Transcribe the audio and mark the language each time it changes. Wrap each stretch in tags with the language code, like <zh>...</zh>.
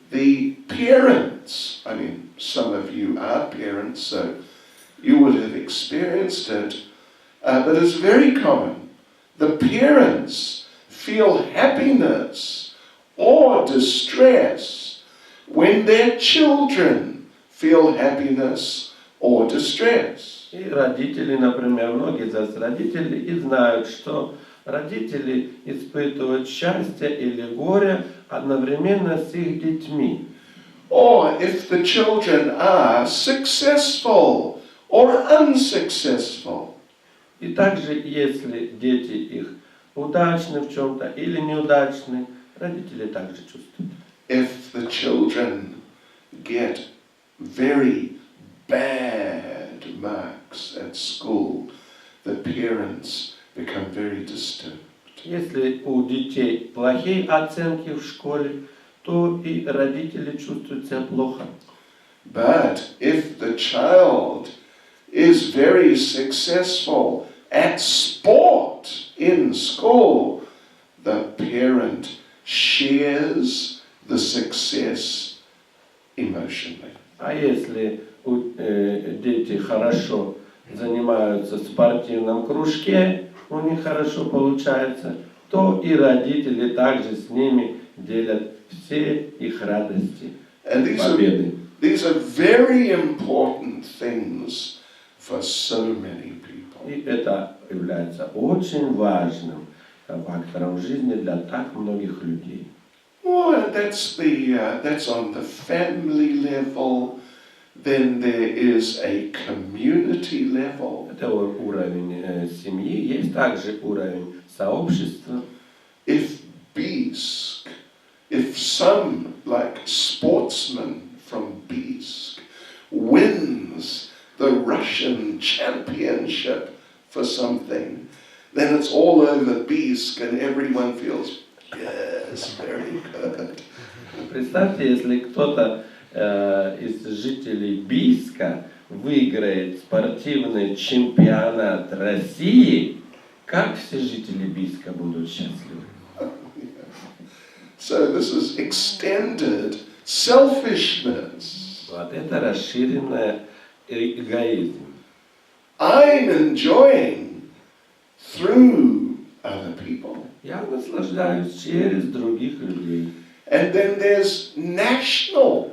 <en>The parents, I mean, some of you are parents, so you would have experienced it, but it's very common. The parents feel happiness or distress when their children feel happiness or distress.</en> <ru>И родители, например, многие из нас родители и знают, что родители испытывают счастье или горе одновременно с их детьми.</ru> <en>Or if the children are successful or unsuccessful.</en> <ru>И также, если дети их удачны в чем-то или неудачны, родители также чувствуют.</ru> <en>If the children get very bad marks at school, the parents become very disturbed.</en> <ru>Если у детей плохие оценки в школе, то и родители чувствуют себя плохо.</ru> <en>But if the child is very successful at sport in school, the parent shares the success emotionally.</en> <ru>А если дети хорошо занимаются в спортивном кружке, у них хорошо получается, то и родители также с ними делят все их радости, победы.</ru> <en>These are very important things for so many people.</en> <ru>И это является очень важным фактором в жизни для так многих людей.</ru> <en>Well, that's on the family level. Then there is a community level.</en> <ru>Это уровень семьи, есть также уровень сообщества.</ru> <en>If Biisk, if some like sportsman from Biisk wins the Russian championship for something, then it's all over Biisk and everyone feels, yes, very good.</en> <ru>Представьте, если кто-то из жителей Бийска выиграет спортивный чемпионат России, как все жители Бийска будут счастливы.</ru> <en>So this is extended selfishness.</en> <ru>Вот это расширенный эгоизм.</ru> <en>I'm enjoying through other people.</en> <ru>Я наслаждаюсь через других людей.</ru> <en>And then there's national</en>